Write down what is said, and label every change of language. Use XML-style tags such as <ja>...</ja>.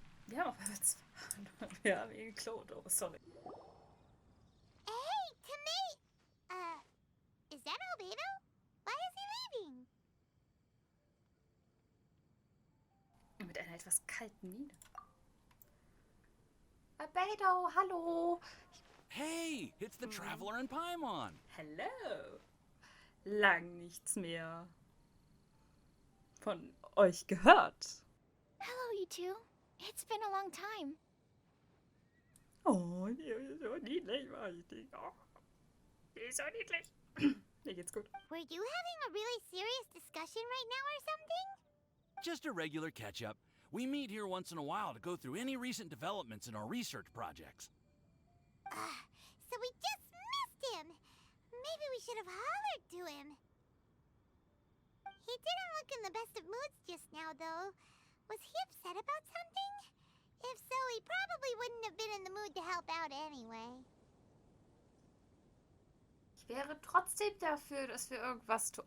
<de>Ja, wir haben ihn geklont.</de> <en>Oh, sorry. Hey, Timmy! Is that Albedo? Why is he leaving?</en> <de>Mit einer etwas kalten Miene. Albedo, hallo!</de> <en>Hey, it's the Traveler in Paimon. Hello!</en> <de>Lang nichts mehr von euch gehört.</de> <en>Hello, you two. It's been a long time.</en> <de>Oh, die ist so niedlich, war ich nicht. Oh, die ist so niedlich. Mir geht's gut.</de> <en>Were you having a really serious discussion right now or something? Just a regular catch-up. We meet here once in a while to go through any recent developments in our research projects. So we just missed him. Maybe we should have hollered to him. He didn't look in the best of moods just now, though. Was he upset about something? If so, he probably wouldn't have been in the mood to help out anyway.</en> <de>Ich wäre trotzdem dafür, dass wir irgendwas tun.</de>